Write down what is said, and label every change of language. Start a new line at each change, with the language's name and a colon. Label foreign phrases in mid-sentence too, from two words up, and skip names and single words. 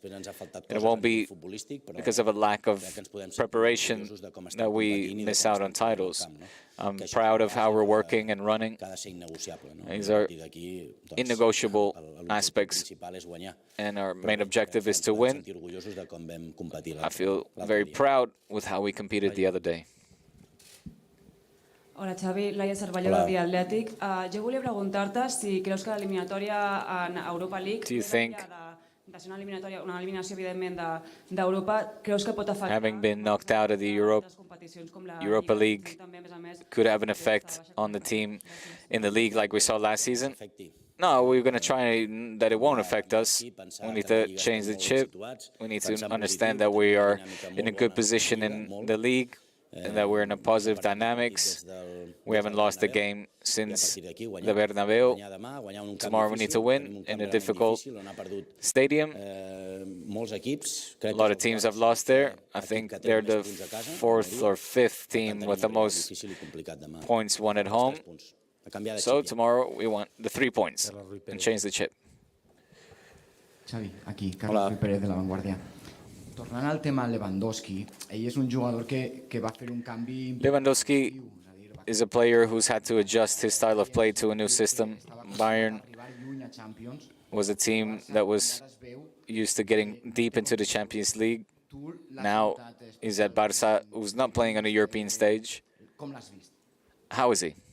English: It won't be because of a lack of preparation that we miss out on titles. I'm proud of how we're working and running. These are innegotiable aspects, and our main objective is to win. I feel very proud with how we competed the other day.
Catalan: Hola Xavi, Laia Cervelló del Dia Atlètic. Jo volia preguntar-te si creus que l'eliminatòria en Europa League, de ser una eliminació evidentment d'Europa, creus que pot afectar...
English: Having been knocked out of the Europa League could have an effect on the team in the league like we saw last season? No, we're going to try that it won't affect us. We need to change the chip. We need to understand that we are in a good position in the league. and that we're in a positive dynamics. We haven't lost a game since the Bernabeu. Tomorrow we need to win in a difficult stadium. A lot of teams have lost there. I think they're the 4th or 5th team with the most points won at home. So tomorrow we want the 3 points and change the chip.
Catalan: Xavi, aquí, Carlos Pérez de La Vanguardia. Tornant al tema Lewandowski, ell és un jugador que va fer un canvi...
English: Lewandowski is a player who's had to adjust his style of play to a new system. Bayern was a team that was used to getting deep into the Champions League. Now he's at Barça, who's not playing on a European stage. How is he?